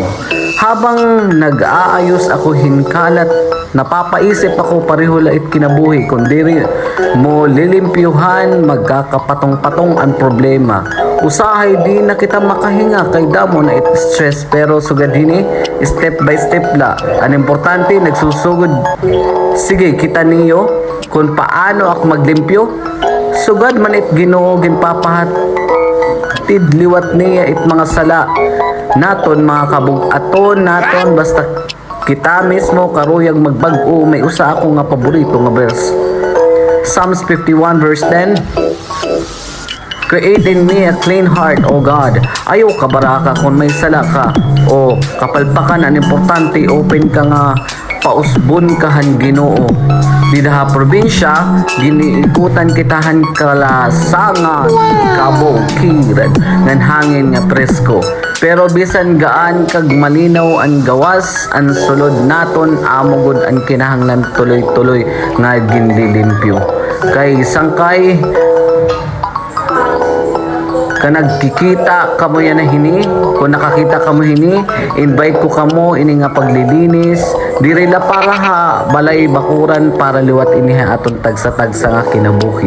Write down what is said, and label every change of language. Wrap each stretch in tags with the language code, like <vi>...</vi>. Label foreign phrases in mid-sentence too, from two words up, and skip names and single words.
<tl>Habang nag-aayos ako</tl> <war>hinkalat,</war> <tl>napapaisip ako</tl> <war>pareho lait kinabuhi kung diri mo lilimpyuhan magkakapatong-patong ang problema. Usahay di na kita makahinga kay damo na stress pero sugad hini step by step la. Ang importante nagsusugod.</war> <tl>Sige kita niyo kung paano ako maglimpyo.</tl> <war>Sugad man it Ginoo ginpapahat. Tidliwat niya it mga sala naton mga kabug-aton naton basta kita mismo karuyag magbag-o. May usa ako nga paborito nga verse, Psalms 51 verse 10.</war> <en>Create in me a clean heart, O God.</en> <war>Ayaw ka baraka kung may sala ka. O kapalpakan, ang importante, open ka nga pausbon kahan Ginoo. Didaha probinsya, giniikutan kitahan kalasangan, kabukiran, ngan hangin nga presko. Pero bisan gaan kag malinaw ang gawas, ang sulod naton amogod ang kinahanglan tuloy-tuloy nga ginlilimpyo. Kay sangkay ka nagkikita kamo yan na hini, kung nakakita kamo hini, invite ko kamo ini nga paglilinis diri la para ha balay bakuran para liwat ini ha aton tagsa-tagsa nga kinabuhi.</war>